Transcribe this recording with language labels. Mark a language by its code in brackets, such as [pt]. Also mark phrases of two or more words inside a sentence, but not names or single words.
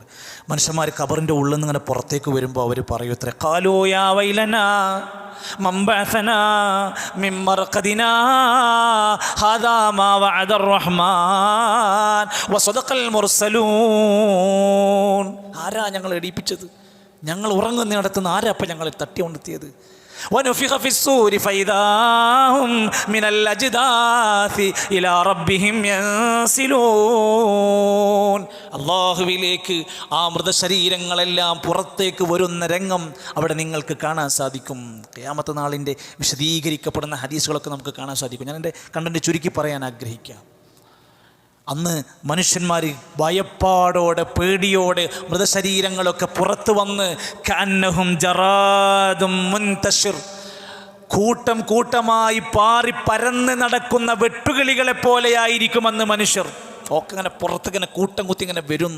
[ml] മനുഷ്യന്മാർ ഖബറിൻ്റെ ഉള്ളിൽ നിന്ന് ഇങ്ങനെ പുറത്തേക്ക് വരുമ്പോൾ അവർ പറയും ഇത്ര [ar] قالوا يا ويلنا من بعثنا من مرقدنا هذا ما وعد الرحمن وصدق المرسلون. [ml] ആരാ ഞങ്ങൾ എണീപ്പിച്ചത്? ഞങ്ങൾ ഉറങ്ങുന്നിടത്തുനിന്ന് ആരാ അപ്പം ഞങ്ങളെ തട്ടി ഉണർത്തിയത്? [ar] وَنُفِخَ فِي الصُّورِ فَإِذَا هُمْ مِنَ الْأَجْدَاثِ إِلَى رَبِّهِمْ يَنْسِلُونَ. [ml] അല്ലാഹുവിലേക്ക് ആ മൃതശരീരങ്ങളെല്ലാം പുറത്തേക്ക് വരുന്ന രംഗം അവിടെ നിങ്ങൾക്ക് കാണാൻ സാധിക്കും. ഖിയാമത്ത് നാളിൻ്റെ വിശദീകരിക്കപ്പെടുന്ന ഹദീസുകളൊക്കെ നമുക്ക് കാണാൻ സാധിക്കും. ഞാൻ എൻ്റെ കണ്ടന്റ് ചുരുക്കി പറയാൻ ആഗ്രഹിക്കാം. അന്ന് മനുഷ്യന്മാർ ഭയപ്പാടോടെ പേടിയോടെ മൃതശരീരങ്ങളൊക്കെ പുറത്തു വന്ന് [ar] كأنهم جراد منتشر, [ml] കൂട്ടം കൂട്ടമായി പാറി പരന്ന് നടക്കുന്ന വെട്ടുകിളികളെ പോലെയായിരിക്കുമെന്ന് മനുഷ്യർ ഒക്കെ ഇങ്ങനെ പുറത്തിങ്ങനെ കൂട്ടം കുത്തി ഇങ്ങനെ വരുന്നു.